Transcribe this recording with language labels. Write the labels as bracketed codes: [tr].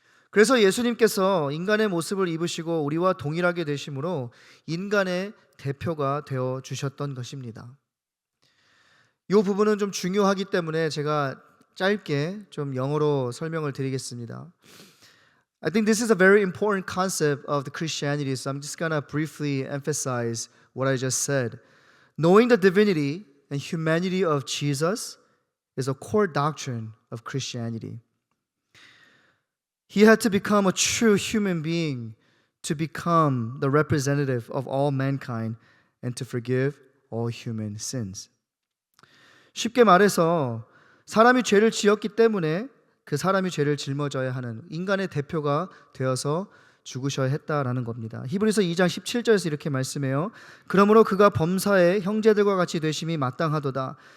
[ko] 그래서 예수님께서 인간의 모습을 입으시고 우리와 동일하게 되심으로 인간의 대표가 되어 주셨던 것입니다. 이 부분은 좀 중요하기 때문에 제가 짧게 좀 영어로 설명을 드리겠습니다. [en] I think this is a very important concept of the Christianity, so I'm just gonna briefly emphasize what I just said. Knowing the divinity and humanity of Jesus is a core doctrine of Christianity. He had to become a true human being to become the representative of all mankind and to forgive all human sins. [ko] 쉽게 말해서 사람이 죄를 지었기 때문에 그 사람이 죄를 짊어져야 하는 인간의 대표가 되어서 죽으셔야 했다라는 겁니다. 히브리서 2장 17절에서 이렇게 말씀해요. 그러므로 그가 범사의 형제들과 같이 되심이 마땅하도다.